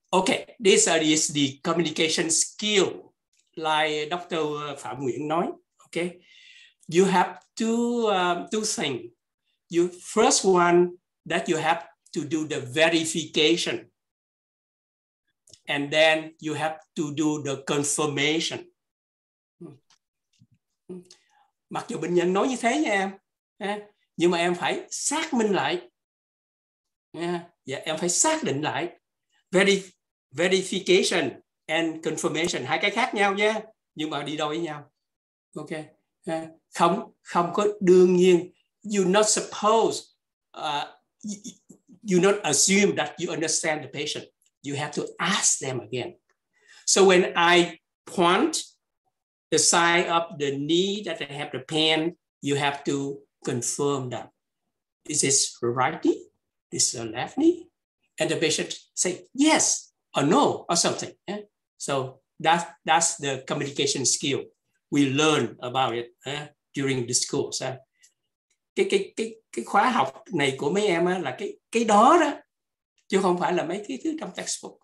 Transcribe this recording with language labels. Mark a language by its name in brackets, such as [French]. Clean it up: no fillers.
[English] Okay, this is the communication skill, like Dr. Pham Nguyen [Vietnamese] nói. [English] Okay, you have two things. You first one that you have to do the verification, and then you have to do the confirmation. [Vietnamese] Mặc dù bệnh nhân nói như thế nha em, nhưng mà em phải xác minh lại. Dạ, em phải xác định lại. [English] Verification and confirmation, [Vietnamese] hai cái khác nhau nha, nhưng mà đi đôi với nhau. Ok, không có đương nhiên. [English] You not suppose, you not assume that you understand the patient. You have to ask them again. So when I point the side of the knee that I have the pain, you have to confirm that. Is this right knee? Is this a left knee? And the patient say yes or no or something. So that's the communication skill. We learn about it during this course. [Vietnamese] Cái khóa học này của mấy em là cái đó đó, chứ không phải là mấy cái thứ trong textbook.